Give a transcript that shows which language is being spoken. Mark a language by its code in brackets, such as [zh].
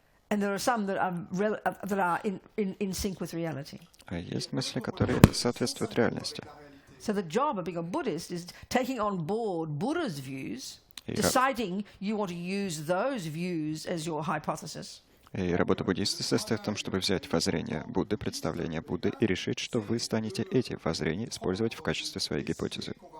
[en] And there are some that are in sync with reality. [ru] А есть мысли, которые соответствуют реальности. [en] So the job of being a Buddhist is taking on board Buddha's views, deciding you want to use those views as your hypothesis. [ru] И работа буддиста состоит в том, чтобы взять воззрение Будды, представление Будды, и решить, что вы станете эти воззрения использовать в качестве своей гипотезы.